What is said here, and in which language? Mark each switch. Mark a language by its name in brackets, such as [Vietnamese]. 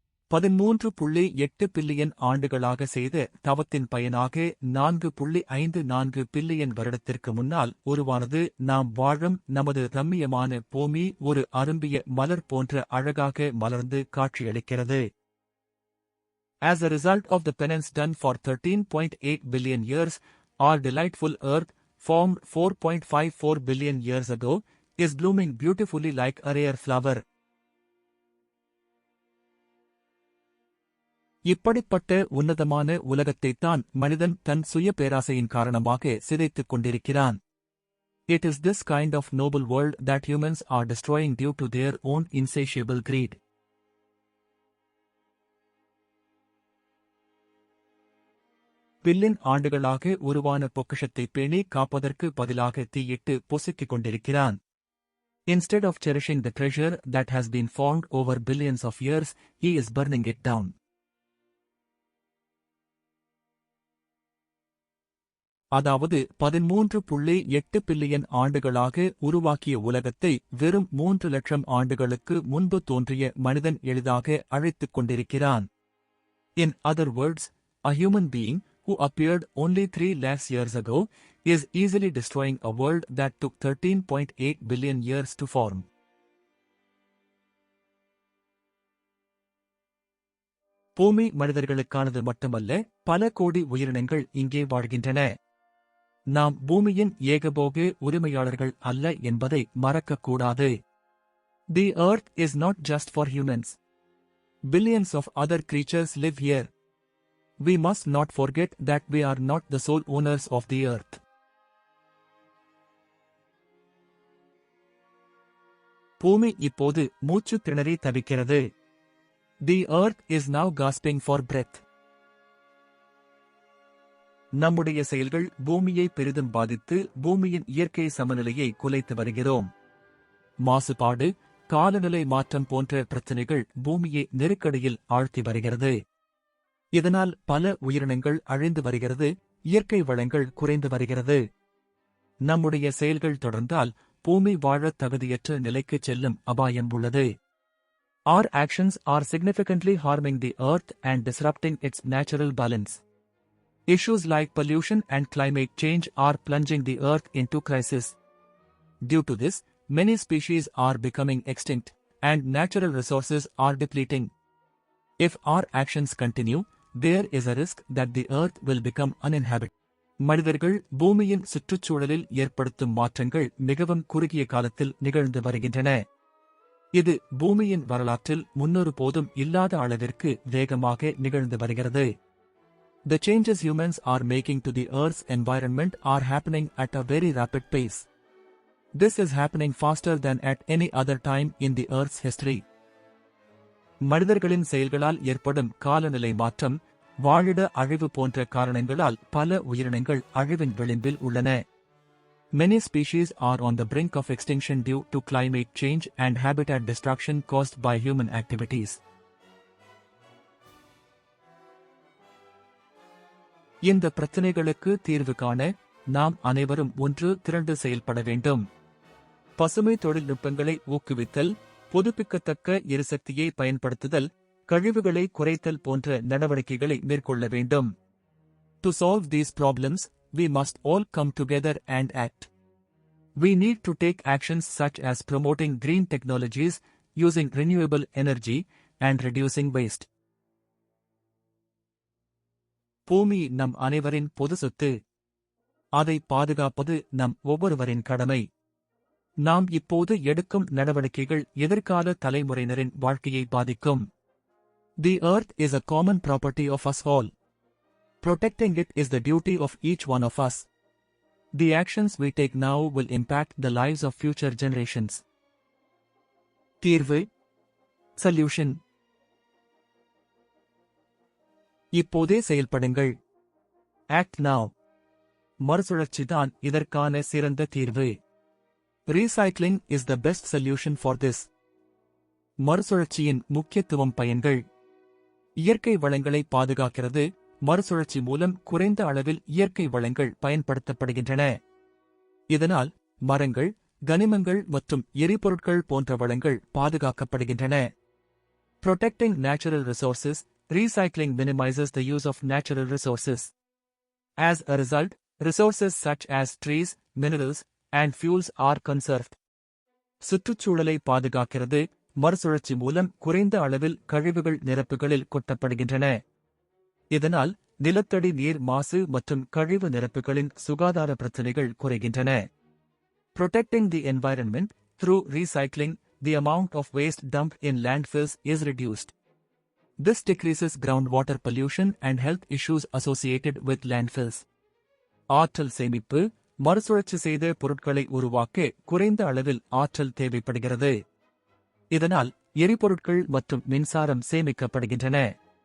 [Tamil] 13.8 billion ஆண்டுகளாக செய்த தவத்தின் பயனாக 4.54 பில்லியன் வருடத்திற்கு முன்னால் உருவானது நாம் வாழும் நமது ரம்மியமான பூமி ஒரு அரும்பிய மலர் போன்ற அழகாக மலர்ந்து காட்சியளிக்கிறது. [English] As a result of the penance done for 13.8 billion years, our delightful Earth, formed 4.54 billion years ago, is blooming beautifully like a rare flower. [Tamil] இப்படிப்பட்ட உன்னதமான உலகத்தைத்தான் மனிதன் தன் சுய பேராசையின் காரணமாக சிதைத்துக் கொண்டிருக்கிறான். [English] It is this kind of noble world that humans are destroying due to their own insatiable greed. [Tamil] Billion ஆண்டுகளாக உருவான பொக்கிஷத்தை பேணி காப்பதற்கு பதிலாக தீயிட்டு பொசுக்கிக் கொண்டிருக்கிறான். [English] Instead of cherishing the treasure that has been formed over billions of years, he is burning it down. [Tamil] அதாவது 13.8 billion ஆண்டுகளாக உருவாக்கிய உலகத்தை வெறும் 3 லட்சம் ஆண்டுகளுக்கு முன்பு தோன்றிய மனிதன் எளிதாக அழைத்துக் கொண்டிருக்கிறான். [English] In other words, a human being, who appeared only 3 lakhs years ago, is easily destroying a world that took 13.8 billion years to form. [Tamil] பூமி மனிதர்களுக்கானது மட்டுமல்ல, பல கோடி உயிரினங்கள் இங்கே வாழ்கின்றன. நாம் பூமியின் ஏகபோக உரிமையாளர்கள் அல்ல என்பதை மறக்கக்கூடாது. [English] The earth is not just for humans. Billions of other creatures live here. We must not forget that we are not the sole owners of the earth. [Tamil] பூமி இப்போது மூச்சு திணறி தவிக்கிறது. [English] The earth is now gasping for breath. [Tamil] நம்முடைய செயல்கள் பூமியை பெரிதும் பாதித்து பூமியின் இயற்கை சமநிலையை குலைத்து வருகிறோம். மாசுபாடு, காலநிலை மாற்றம் போன்ற பிரச்சினைகள் பூமியை நெருக்கடியில் ஆழ்த்தி வருகிறது. இதனால் பல உயிரினங்கள் அழிந்து வருகிறது, இயற்கை வளங்கள் குறைந்து வருகிறது. நம்முடைய செயல்கள் தொடர்ந்தால் பூமி வாழத் தகுதியற்ற நிலைக்குச் செல்லும் அபாயம் உள்ளது. [English] Our actions are significantly harming the earth and disrupting its natural balance. Issues like pollution and climate change are plunging the earth into crisis. Due to this, many species are becoming extinct, and natural resources are depleting. If our actions continue, there is a risk that the earth will become uninhabitable. [Tamil] மனிதர்கள் பூமியின் சுற்றுச்சூழலில் ஏற்படுத்தும் மாற்றங்கள் மிகவும் குறுகிய காலத்தில் நிகழ்ந்து வருகின்றன. இது பூமியின் வரலாற்றில் முன்னொரு போதும் இல்லாத அளவிற்கு வேகமாக நிகழ்ந்து வருகிறது. [English] The changes humans are making to the Earth's environment are happening at a very rapid pace. This is happening faster than at any other time in the Earth's history. [Tamil] மனிதர்களின் செயல்களால் ஏற்படும் காலநிலை மாற்றம், வாழிட அழிவு போன்ற காரணங்களால் பல உயிரினங்கள் அழிவின் விளிம்பில் உள்ளன. [English] Many species are on the brink of extinction due to climate change and habitat destruction caused by human activities. [Tamil] இந்த பிரச்சினைகளுக்கு தீர்வு காண நாம் அனைவரும் ஒன்று திரண்டு செயல்பட வேண்டும். பசுமை தொழில்நுட்பங்களை ஊக்குவித்தல், புதுப்பிக்கத்தக்க எரிசக்தியை பயன்படுத்துதல், கழிவுகளை குறைத்தல் போன்ற நடவடிக்கைகளை மேற்கொள்ள வேண்டும். [English] To solve these problems, we must all come together and act. We need to take actions such as promoting green technologies, using renewable energy, and reducing waste. [Tamil] பூமி நம் அனைவரின் பொது சொத்து. அதை பாதுகாப்பது நம் ஒவ்வொருவரின் கடமை. நாம் இப்போது எடுக்கும் நடவடிக்கைகள் எதிர்கால தலைமுறையினரின் வாழ்க்கையை பாதிக்கும். [English] The earth is a common property of us all. Protecting it is the duty of each one of us. The actions we take now will impact the lives of future generations. [Tamil] தீர்வு, solution. இப்போதே செயல்படுங்கள். [English] Act now. [Tamil] மறுசுழற்சிதான் இதற்கான சிறந்த தீர்வு. [English] Recycling is the best solution for this. [Tamil] மறுசுழற்சியின் முக்கியத்துவம் பயன்கள். இயற்கை வளங்களை பாதுகாக்கிறது. மறுசுழற்சி மூலம் குறைந்த அளவில் இயற்கை வளங்கள் பயன்படுத்தப்படுகின்றன. இதனால் மரங்கள், கனிமங்கள் மற்றும் எரிபொருட்கள் போன்ற வளங்கள் பாதுகாக்கப்படுகின்றன. [English] Protecting natural resources, recycling minimizes the use of natural resources. As a result, resources such as trees, minerals, and fuels are conserved. [Tamil] சுற்றுச்சூழலை பாதுகாக்கிறது. மறுசுழற்சி மூலம் குறைந்த அளவில் கழிவுகள் நிரப்புகளில் கொட்டப்படுகின்றன. இதனால் நிலத்தடி நீர் மாசு மற்றும் கழிவு நிரப்புகளின் சுகாதார பிரச்சினைகள் குறைகின்றன. [English] Protecting the environment, through recycling, the amount of waste dumped in landfills is reduced. This decreases groundwater pollution and health issues associated with landfills. [Tamil] ஆற்றல் சேமிப்பு, மறுசுழற்சி செய்த பொருட்களை உருவாக்க குறைந்த அளவில் ஆற்றல் தேவைப்படுகிறது. இதனால் எரிபொருட்கள் மற்றும் மின்சாரம் சேமிக்கப்படுகின்றன.